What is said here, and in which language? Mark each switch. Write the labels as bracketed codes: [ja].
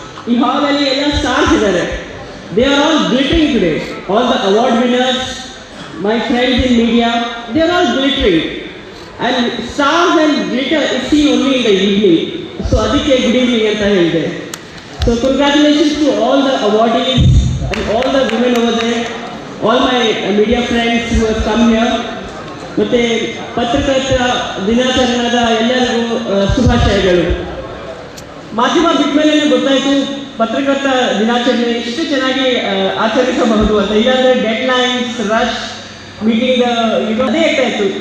[kn] ಈ ಹಾಲಲ್ಲಿ ಎಲ್ಲ ಸ್ಟಾರ್ಸ್ ಇದ್ದಾರೆ. [en] They are all glittering today. All the award winners, my friends in media, they are all glittering. And stars and glitter is seen only in the evening. [kn] So ಅದಕ್ಕೆ good evening ಅಂತ ಹೇಳಿದೆ. [en] So congratulations to all the awardees and all the women over there, all my media friends who have come here. [kn] ಮತ್ತೆ ಪತ್ರಕರ್ತರ ದಿನಾಚರಣೆದ ಎಲ್ಲರಿಗೂ ಶುಭಾಶಯಗಳು. ಮಾಧ್ಯಮ ಬಿಟ್ಟ ಮೇಲೆ ಗೊತ್ತಾಯಿತು ಪತ್ರಕರ್ತರ ದಿನಾಚರಣೆ ಎಷ್ಟು ಚೆನ್ನಾಗಿ ಆಚರಿಸಬಹುದು ಅಂತ. ಇಲ್ಲಾಂದರೆ ಡೆಡ್ ಲೈನ್ಸ್, ರಶ್, ಮೀಟಿಂಗ್ ಇದು ಅದೇ ಆಗ್ತಾಯಿತ್ತು.